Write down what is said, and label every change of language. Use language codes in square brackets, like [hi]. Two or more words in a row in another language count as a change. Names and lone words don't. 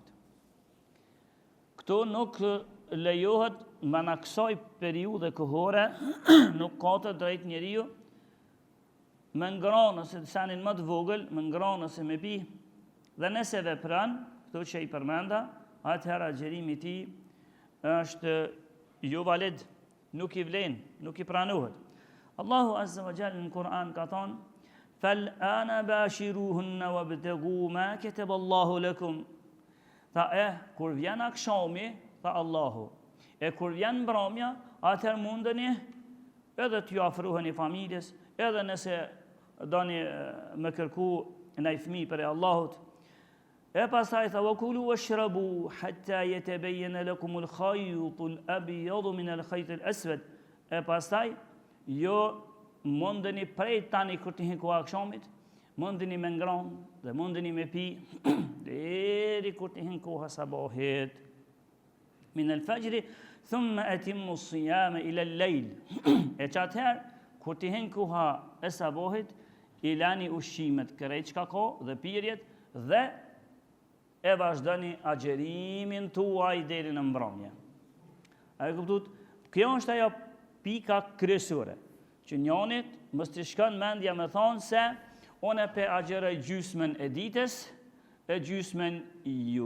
[sq] Këto nuk lejohet me në kësaj periudhe kohore, nuk ka të drejt njeriu me ngronë ose sanin më të vogël, me ngronë ose me pi, dhe nëse vepran, këto që i përmenda, atëherë agjerimi i tij është jo valid, nuk i vlen, nuk i pranohet. [ar] الله عز وجل [sq] në Kur'an ka thonë: [ar] "فالآن باشروهن وابتغوا ما كتب الله لكم." [sq] Tha kur vjen akshami, tha Allahu, e kur vjen mbrëmja, atëherë mundeni edhe t'ju afroheni familjes, edhe nëse doni me kërku ndaj fëmijë për Allahut. E pastaj tha [ar] وكلوا واشربوا حتى يتبين لكم الخيط الأبيض من الخيط الأسود. [sq] E pastaj jo mundeni prej tani kur të hin koha akshamit, mundeni me ngronë dhe mundeni me pi deri kur të hin koha sabahit. [ar] من الفجر ثم أتموا الصيام إلى الليل. [sq] E çatëherë kur të hin koha e sabahit, ilani ushqimet kërejt çka ka dhe pirjet dhe e vazhdoni agjerimin tuaj deri në mbrëmje. A e kuptuat? Kjo është ajo pika kryesore, që njonit mos t'i shkon mendja me thonë se unë pe agjeroj gjysmën e ditës e gjysmën ju.